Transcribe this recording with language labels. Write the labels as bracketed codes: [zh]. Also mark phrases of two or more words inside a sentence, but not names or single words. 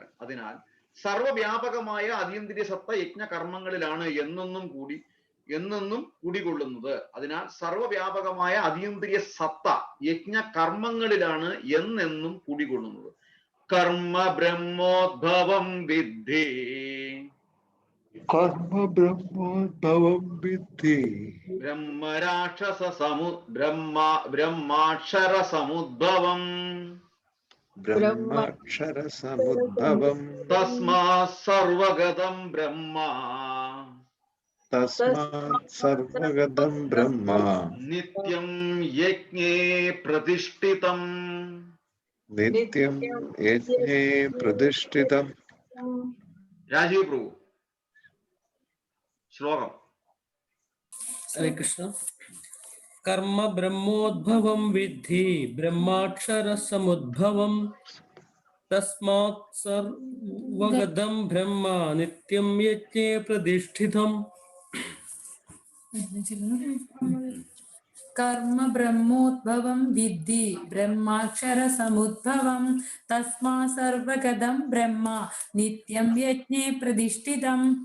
[ml] അതിനാൽ സർവവ്യാപകമായ അതീന്ദ്രിയ സത്ത യജ്ഞകർമ്മങ്ങളിലാണ് എന്നെന്നും കുടികൊള്ളുന്നത്. അതിനാൽ സർവവ്യാപകമായ അതീന്ദ്രിയ സത്ത യജ്ഞകർമ്മങ്ങളിലാണ് എന്നെന്നും കുടികൊള്ളുന്നത്. [sa] കർമ്മ ബ്രഹ്മോദ്ഭവം വിദ്ധി कर्म ब्रह्मोद्भवं विद्धि ബ്രഹ്മാക്ഷര സമുദ്ഭവം ब्रह्माक्षरसमुद्भवम् തസ്മാത് സർവഗതം ബ്രഹ്മ तस्मात् सर्वगतं ब्रह्म നിത്യം യജ്ഞേ പ്രതിഷ്ഠിതം. नित्यं यज्ञे प्रतिष्ठितम्. [ml] രാജീവ് പ്രഭു ശ്ലോകം. [sa] हरे कृष्ण. कर्म ब्रह्मोद्भवं विद्धि ब्रह्माक्षर समुद्भवं तस्मात् सर्वगतं ब्रह्म नित्यं यज्ञे प्रतिष्ठितम्. कर्म ब्रह्मोद्भवं विद्धि ब्रह्माक्षर समुद्भवं तस्मात् सर्वगतं ब्रह्म नित्यं यज्ञे प्रतिष्ठितम्.